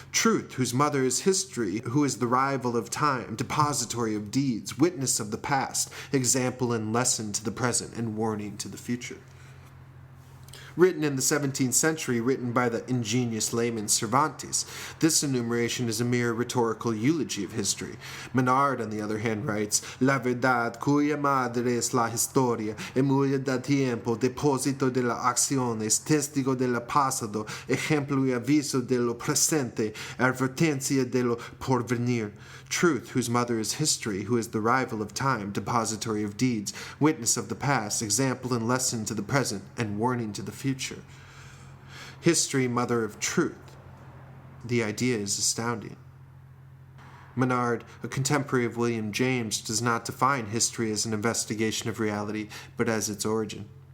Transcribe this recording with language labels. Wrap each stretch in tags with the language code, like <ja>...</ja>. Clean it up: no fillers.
<en>Truth, whose mother is history, who is the rival of time, depository of deeds, witness of the past, example and lesson to the present, and warning to the future. Written in the 17th century, written by the ingenious layman Cervantes, this enumeration is a mere rhetorical eulogy of history. Menard, on the other hand, writes,</en> <es>La verdad, cuya madre es la historia, emulia del tiempo, depósito de las acciones, testigo de lo pasado, ejemplo y aviso de lo presente, advertencia de lo porvenir.</es> <en>Truth, whose mother is history, who is the rival of time, depository of deeds, witness of the past, example and lesson to the present, and warning to the future. History, mother of truth. The idea is astounding. Menard, a contemporary of William James, does not define history as an investigation of reality, but as its origin.</en>